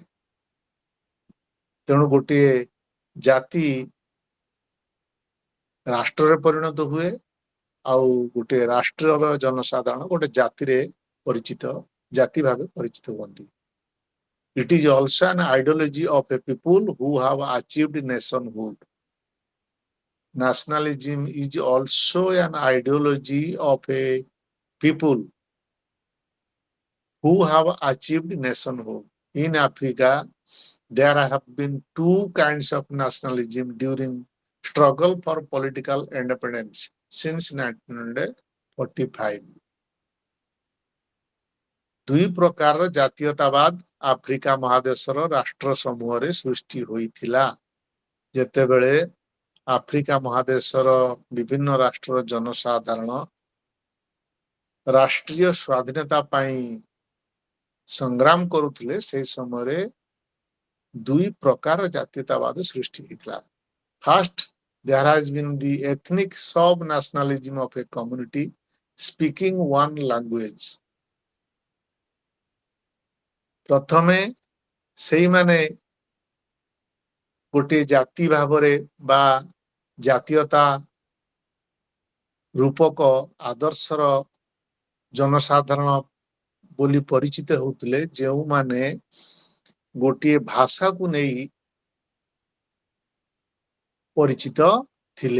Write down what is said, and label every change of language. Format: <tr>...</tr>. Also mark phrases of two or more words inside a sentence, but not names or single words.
<or>ତେଣୁ ଗୋଟିଏ ଜାତି ରାଷ୍ଟ୍ରରେ ପରିଣତ ହୁଏ ଆଉ ଗୋଟିଏ ରାଷ୍ଟ୍ରର ଜନସାଧାରଣ ଗୋଟେ ଜାତିରେ ପରିଚିତ, ଜାତି ଭାବେ ପରିଚିତ ହୁଅନ୍ତି।</or> <en>It is also an ideology of a people who have achieved nationhood. Nationalism is also an ideology of a people who have achieved nationhood. In Africa, there have been two kinds of nationalism during struggle for political independence since 1945.</en> <or>ଦୁଇ ପ୍ରକାରର ଜାତୀୟତାବାଦ ଆଫ୍ରିକା ମହାଦେଶର ରାଷ୍ଟ୍ର ସମୂହରେ ସୃଷ୍ଟି ହୋଇଥିଲା। ଯେତେବେଳେ ଆଫ୍ରିକା ମହାଦେଶର ବିଭିନ୍ନ ରାଷ୍ଟ୍ରର ଜନସାଧାରଣ ରାଷ୍ଟ୍ରୀୟ ସ୍ୱାଧୀନତା ପାଇଁ ସଂଗ୍ରାମ କରୁଥିଲେ, ସେହି ସମୟରେ ଦୁଇ ପ୍ରକାର ଜାତୀୟତାବାଦ ସୃଷ୍ଟି ହୋଇଥିଲା।</or> <en>First, there has been the ethnic sub-nationalism of a community speaking one language.</en> <or>ପ୍ରଥମେ ସେଇମାନେ ଗୋଟିଏ ଜାତି ଭାବରେ ବା ଜାତୀୟତା ରୂପକ ଆଦର୍ଶର ଜନସାଧାରଣ ବୋଲି ପରିଚିତ ହେଉଥିଲେ, ଯେଉଁମାନେ ଗୋଟିଏ ଭାଷାକୁ ନେଇ ପରିଚିତ ଥିଲେ।</or>